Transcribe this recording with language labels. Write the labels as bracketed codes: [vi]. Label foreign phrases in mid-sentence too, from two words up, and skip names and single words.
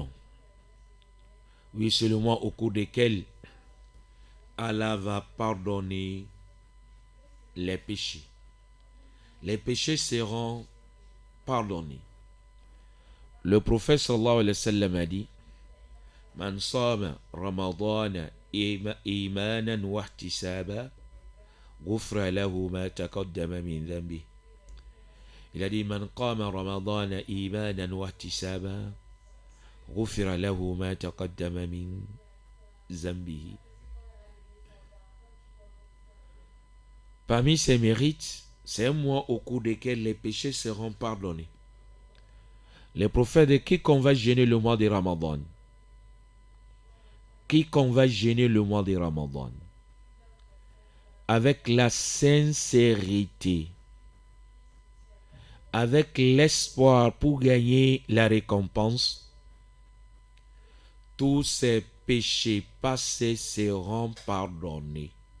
[fr] Oui, c'est le mois au cours duquel Allah va pardonner les péchés. Les péchés seront pardonnés. Le prophète [ar] صلى الله عليه وسلم [fr] a dit, [ar] من صام رمضان إيمانا واحتسابا غفر له ما تقدم من ذنبه. [fr] Il a dit, [ar] من قام رمضان إيمانا واحتسابا غفر له ما تقدم من ذنبه. [fr] Parmi ses mérites, c'est un mois au cours desquels les péchés seront pardonnés. Le prophète dit, quiconque va gêner le mois de Ramadan, quiconque va gêner le mois de Ramadan, avec la sincérité, avec l'espoir pour gagner la récompense, tous ses péchés passés seront pardonnés.